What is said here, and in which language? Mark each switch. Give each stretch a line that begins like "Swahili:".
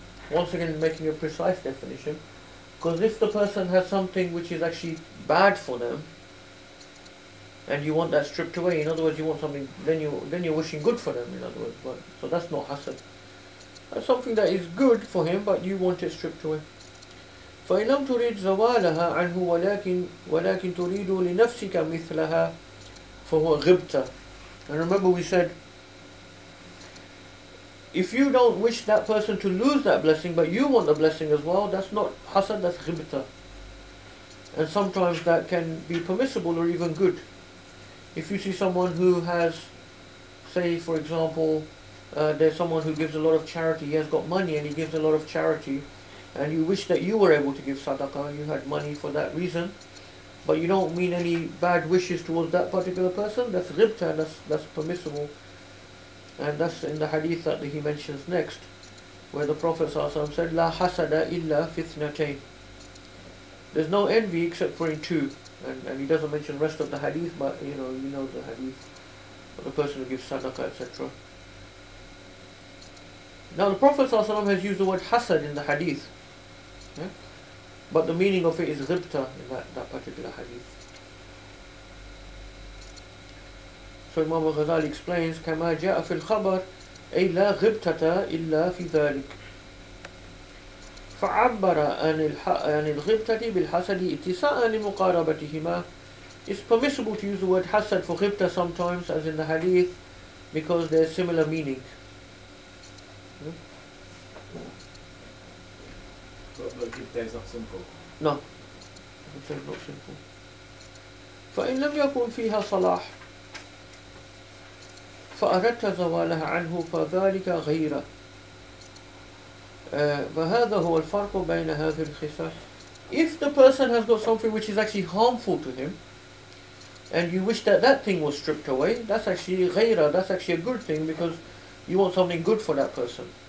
English: Once again, making a precise definition, because if the person has something which is actually bad for them, and you want that stripped away, in other words, you want something, then you're wishing good for them, in other words. So that's not hasad. That's something that is good for him, but you want it stripped away.
Arabic: فإن لم تريد زوالها عنه ولكن تريد لنفسك مثلها فهو غبطة.
English: And remember we said, if you don't wish that person to lose that blessing, but you want the blessing as well, that's not hasad, that's ghibta. And sometimes that can be permissible or even good. If you see someone who has, say for example, there's someone who gives a lot of charity, he has got money and he gives a lot of charity, and you wish that you were able to give sadaqah, you had money for that reason, but you don't mean any bad wishes towards that particular person, that's ghibta, that's permissible. And that's in the hadith that he mentions next, where the Prophet ﷺ said,
Arabic: La hasada illa fitnatayn.
English: There's no envy except for in two, and he doesn't mention the rest of the hadith, but you know the hadith of the person who gives sadaqah, etc. Now the Prophet ﷺ has used the word hasad in the hadith, yeah? But the meaning of it is ghibta in that particular hadith. So Imam al-Ghazali explains,
Arabic: كما جاء في الخبر أي لا غبتة إلا في ذلك. فعبر عن الغبتة بالحسد اتساء لمقاربتهما.
English: It's permissible to use the word hasad for ghibta sometimes, as in the hadith, because there's similar meaning. But ghibta is not sinful. No, ghibta is not sinful.
Arabic: فإن لم يكن فيها صلاح فأردت زوالها عنه فذلك غيره. فهذا هو الفرق بين هذه الخصال.
English: If the person has got something which is actually harmful to him, and you wish that that thing was stripped away, that's actually غيره, that's actually a good thing, because you want something good for that person.